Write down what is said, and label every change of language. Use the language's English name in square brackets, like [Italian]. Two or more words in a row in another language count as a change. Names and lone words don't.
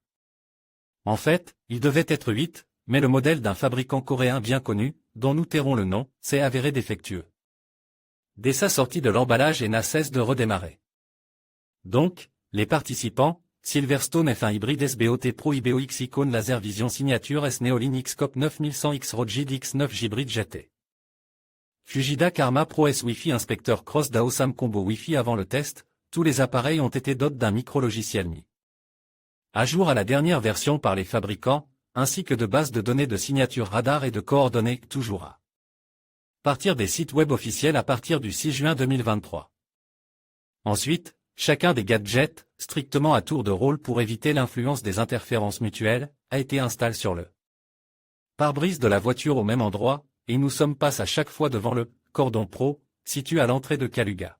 [French] En fait, il devait être 8, mais le modèle d'un fabricant coréen bien connu, dont nous tairons le nom, s'est avéré défectueux. Dès sa sortie de l'emballage et n'a cesse de redémarrer. Donc, les participants, Silverstone F1 Hybrid SBOT Pro IBOX Icon Laser Vision Signature S Neolin Xcop 9100X Rogid X9 Hybrid GT. Fujida Karma Pro S Wi-Fi Inspecteur Cross DAO SAM Combo Wi-Fi. Avant le test, tous les appareils ont été dotés d'un micro-logiciel mis à jour à la dernière version par les fabricants, ainsi que de bases de données de signature radar et de coordonnées, toujours à partir des sites web officiels à partir du 6 juin 2023. Ensuite, chacun des gadgets, strictement à tour de rôle pour éviter l'influence des interférences mutuelles, a été installé sur le pare-brise de la voiture au même endroit, et nous sommes passés à chaque fois devant le Cordon Pro, situé à l'entrée de Kaluga.